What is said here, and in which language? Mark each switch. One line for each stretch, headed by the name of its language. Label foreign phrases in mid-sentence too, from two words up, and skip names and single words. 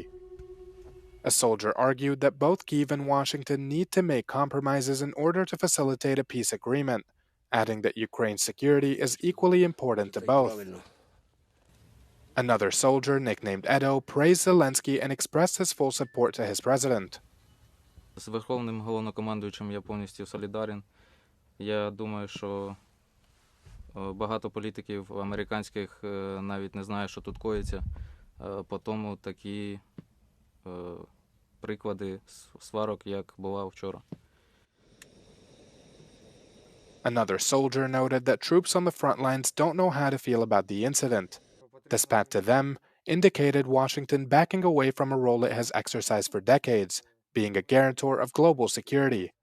English: A soldier argued that both Kyiv and Washington need to make compromises in order to facilitate a peace agreement, adding that Ukraine's security is equally important to both. Another soldier, nicknamed Edo, praised Zelensky and expressed his full support to his president.
Ukrainian: З Верховним Головнокомандуючим я повністю солідарен. Я думаю, що багато політиків американських навіть не знає, що тут коїться. По тому такі приклади сварок, як була вчора.
English: Another soldier noted that troops on the front lines don't know how to feel about the incident. The spat to them indicated Washington backing away from a role it has exercised for decades, being a guarantor of global security.